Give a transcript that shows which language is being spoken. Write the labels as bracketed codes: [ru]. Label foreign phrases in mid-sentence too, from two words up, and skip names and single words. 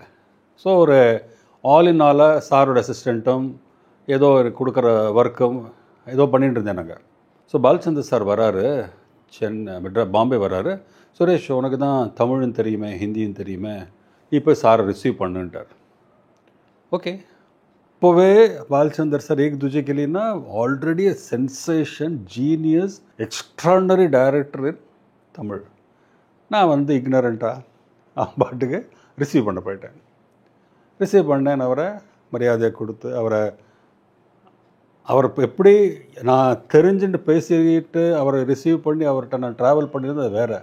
[ta] ஸோ ஒரு [en] all in all [ta] சாரோட அசிஸ்டண்ட்டும் ஏதோ ஒரு கொடுக்குற ஒர்க்கும் ஏதோ பண்ணிட்டு இருந்தேன் நாங்கள். ஸோ பாலச்சந்தர் சார் வராரு, பாம்பே வராரு. சுரேஷ் உனக்கு தான் தமிழும் தெரியுமே ஹிந்தியும் தெரியுமே, நீ போய் சாரை ரிசீவ் பண்ணுன்ட்டார். ஓகே. இப்போவே பாலச்சந்தர் சார் [en] एक दूजे के लिए ना ऑलरेडी a sensation, genius, extraordinary director in தமிழ். [ta] நான் வந்து இக்னரண்ட்டாக பாட்டுக்கு ரிசீவ் பண்ண போயிட்டேன். ரிசீவ் பண்ணேன். அவரை மரியாதையை கொடுத்து அவர் எப்படி நான் தெரிஞ்சுட்டு பேசிக்கிட்டு அவரை ரிசீவ் பண்ணி அவர்கிட்ட நான் ட்ராவல் பண்ணியிருந்தது அது வேறு.